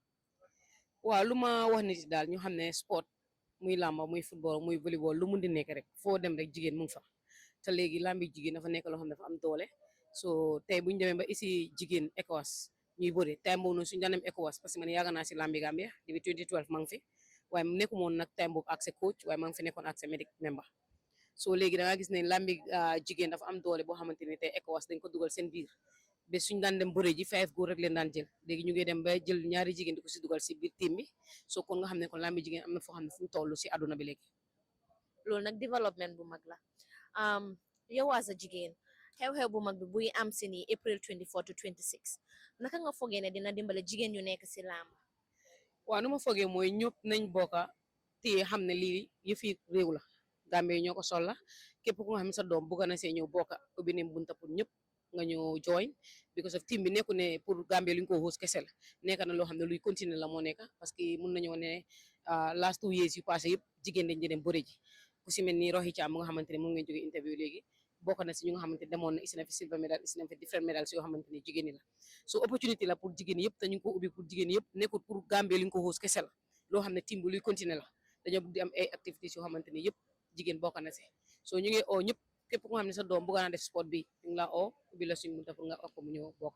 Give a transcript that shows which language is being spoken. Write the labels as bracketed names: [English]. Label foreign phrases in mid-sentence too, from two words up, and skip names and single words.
[Wolof] waaw lu ma wax nit yi daal ñu xam ne sport muy làmba muy football muy volleyball lu mun di nekk rek foo dem rek jigéen mu ngi fa te léegi làmbi jigéen dafa nekk loo xam ne dafa am doole so tey buñu demee ba isi jigéen ECOWAS ñuy bëri time boobu noonu suñu daan dem ECOWAS [French] parce que [Wolof] man yàgg naa si làmbi Gambia depuis 2012 maa ngi fi waaye nekku moon nag time boobu ak sa coach waaye maa ngi fi nekkoon ak sa [English] medic member [Wolof] so léegi da nga gis ne làmbi jigéen dafa am doole boo xamante ne tey ECOWAS dañ ko dugal seen biir ba suñu daan dem bëre ji 5 góor rek leen daan jël léegi ñu ngi dem ba jël ñaari jigéen di ko si dugal si biir team bi so kon nga xam ne kon làmbi jigéen am na foo xam ne fu mu toll si àdduna bi léegi loolu nag développement bu mag la yow [English] as a [Wolof] jigéen xew-xew bu mag bi buy am si ni [English] April 24 to 26 [Wolof] naka nga foogee ne dina dimbale jigéen yu nekk si làmb. waaw nu ma foogee mooy ñëpp nañ bokka te xam ne lii yëfi réew la Gambie ñoo ko soxla képp ku nga xam ne sa doom bëgg na see ñëw bokka ubbi ne bunta pour ñëpp nga ñëw join [English] because of [Wolof] team bi nekku ne pour Gambie lu ñu ko host kese la nekk na loo xam ne luy continuer la moo nekk [French] parce que [Wolof] mun nañoo ne [English] last 2 years [Wolof] yu passé yëpp jigéen dañ dem bëre ji ku si mel ni Rohi Cham mu nga xamante ne moom ngeen jóge interview léegi bokk na si ñu nga xamante ne demoon na isi na fi [English] silver medal [Wolof] isi na fi [English] different medals [Wolof] yoo xamante ne jigéen ñi la so opportunité la pour jigéen yëpp te ñu ngi ko ubbi pour jigéen yëpp nekkul pour Gambie lu ñu ko host kese la loo xam ne team bi luy continuer la dañoo bëgg di am ay activités yoo xamante ne yëpp jigéen bokk na si so ñu ngi oo ñëpp képp ku nga xam ne sa doom bëgg na def sport bi ñu ngi laa oo ubbi la suñu munta pour nga wax ko mu ñëw bokka